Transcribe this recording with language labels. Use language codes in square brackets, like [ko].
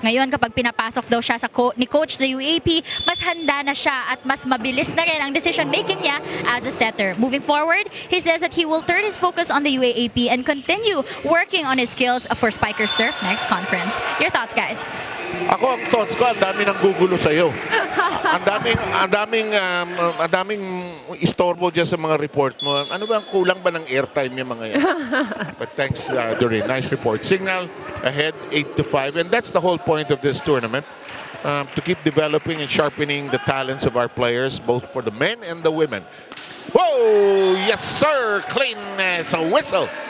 [tl] Ngayon, kapag pinapasok daw siya ni coach sa UAAP, mas handa na siya at mas mabilis na rin ang decision-making niya [en] as a setter. Moving forward, he says that he will turn his focus on the UAAP and continue working on his skills for Spikers turf next conference. Your thoughts, guys? [tl] Ako, ang thoughts ko, ang dami nang gugulo sa'yo. ang daming istorbo dyan sa mga report mo. Ano ba, kulang ba ng airtime yung mga yan? [en] But thanks, Doreen. Nice report. Signal ahead, 8-5. And that's the whole point of this tournament. To keep developing and sharpening the talents of our players, both for the men and the women. Whoa! Yes, sir! Clean as a whistle.